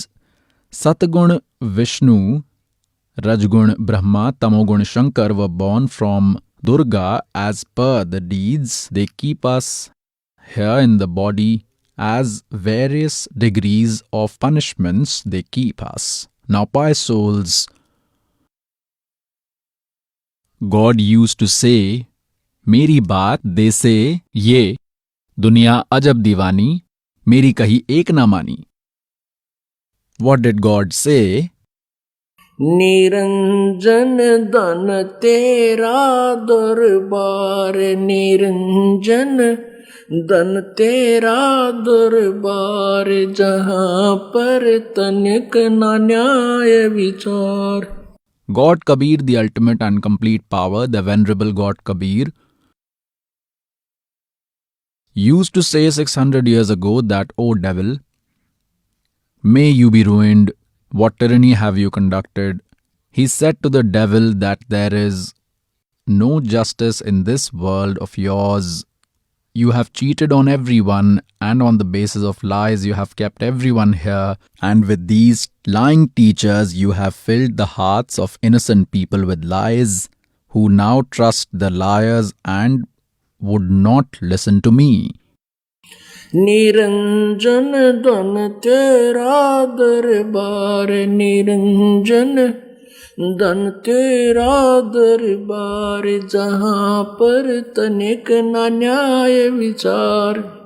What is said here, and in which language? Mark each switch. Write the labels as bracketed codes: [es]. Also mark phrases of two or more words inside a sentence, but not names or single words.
[en] Satgun Vishnu, Rajgun Brahma, Tamogun Shankar were born from Durga as per the deeds. They keep us here in the body as various degrees of punishments they keep us. Now, pious souls, God used to say, [hi] मेरी बात दे से ये, दुनिया अजब दीवानी, मेरी कही एक ना मानी. [en] What did God say? [hi] निरंजन धन तेरा दरबार, निरंजन धन तेरा दरबार, जहाँ पर तनिक ना न्याय विचार. [en] God Kabir, the ultimate and complete power, the venerable God Kabir, used to say 600 years ago that, O devil, may you be ruined, what tyranny have you conducted? He said to the devil that there is no justice in this world of yours. You have cheated on everyone, and on the basis of lies you have kept everyone here, and with these lying teachers you have filled the hearts of innocent people with lies, who now trust the liars and would not listen to me. [hi] निरंजन धन तेरा दरबार, निरंजन धन तेरा दरबार, जहाँ पर तनिक न न्याय विचार।